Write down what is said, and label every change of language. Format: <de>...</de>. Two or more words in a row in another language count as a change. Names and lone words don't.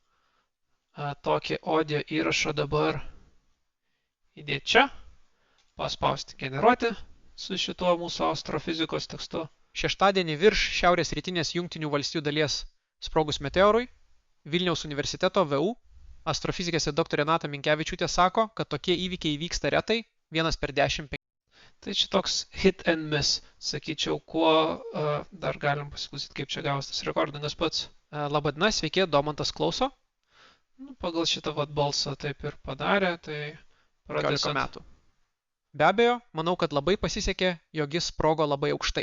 <lt>Tokį audio įrašą dabar įdėti čia, paspausti generuoti su šituo mūsų astrofizikos tekstu. Šeštadienį virš šiaurės rytinės Jungtinių valstijų dalies sprogus meteorui Vilniaus universiteto VU astrofizikė dr. Renata Minkevičiūtė sako, kad tokie įvykiai vyksta retai, 1 per 10. Tai čia toks</lt> <en>hit and miss,</en> <lt>sakyčiau, kuo dar galim pasiklausyti, kaip čia gavos tas rekordingas pats. Labadiena, sveiki, Domantas klauso. Pagal šitą balsą taip ir padarė, tai 15 metų. Be abejo, manau, kad labai pasisekė, jog jis sprogo labai aukštai.</lt>